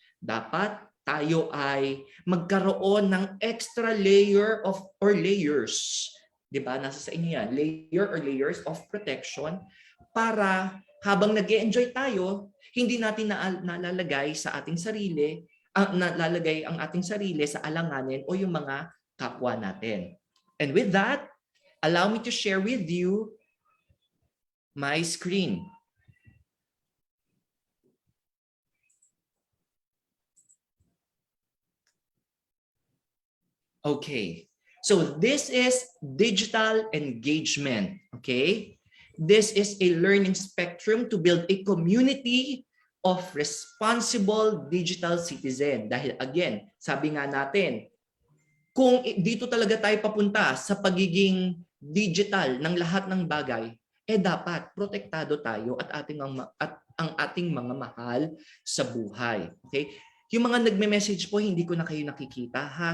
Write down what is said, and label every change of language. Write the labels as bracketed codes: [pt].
[tl] Dapat tayo ay magkaroon ng [en] extra layer of or layers. [tl] 'Di ba? Nasa sa inyo yan. [en] Layer or layers of protection [tl] para habang nag-e-enjoy tayo, hindi natin nalalagay sa ating sarili, nalalagay ang ating sarili sa alanganin o yung mga kapwa natin. [en] And with that, allow me to share with you my screen. Okay, so this is digital engagement, okay? This is a learning spectrum to build a community of responsible digital citizen. [tl] Dahil again, sabi nga natin, kung dito talaga tayo papunta sa pagiging digital ng lahat ng bagay, dapat protektado tayo at ang ating mga mahal sa buhay. Okay? Yung mga nagme-message po, hindi ko na kayo nakikita ha.